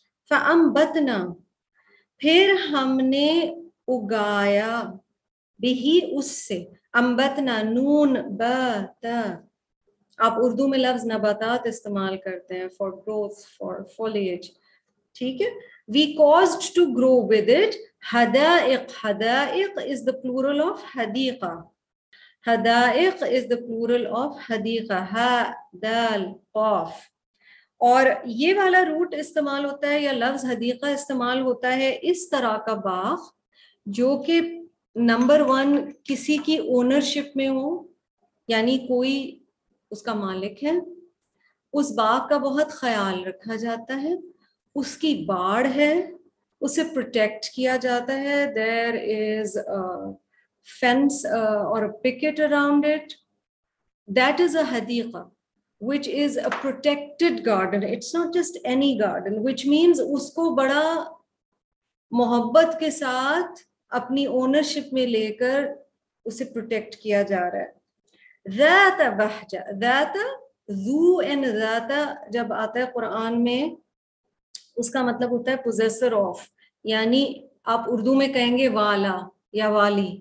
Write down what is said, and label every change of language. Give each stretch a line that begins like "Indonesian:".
Urdu: فَأَنبَتْنَا, پھر ہم نے اگایا, بھی اس سے, انبتنا نون بات, آپ اردو میں لفظ نباتات استعمال کرتے ہیں فار گروتھ, فار فولیج.
English: ٹھیک ہے, we caused to grow with it حدائق. حدائق is the plural of حدیقہ. حدائق is the plural of حدیقہ, ہا دال قاف.
Urdu: اور یہ والا روٹ استعمال ہوتا ہے یا لفظ حدیقہ استعمال ہوتا ہے اس طرح کا باغ جو کہ نمبر 1 کسی کی اونرشپ میں ہو, یعنی کوئی اس کا مالک ہے, اس باغ کا بہت خیال رکھا جاتا ہے, اس کی باڑ ہے, اسے پروٹیکٹ کیا جاتا ہے,
English: There is fence اور picket around it. That is a حدیقہ which is a protected garden. It's not just any garden, which means
Urdu: اس کو بڑا محبت کے ساتھ اپنی اونرشپ میں لے کر اسے پروٹیکٹ کیا جا رہا ہے. ذات بہجہ, ذات ذو اینڈ ذات جب آتا ہے قرآن میں اس کا مطلب ہوتا ہے پوزیسر آف, یعنی آپ اردو میں کہیں گے والا یا والی.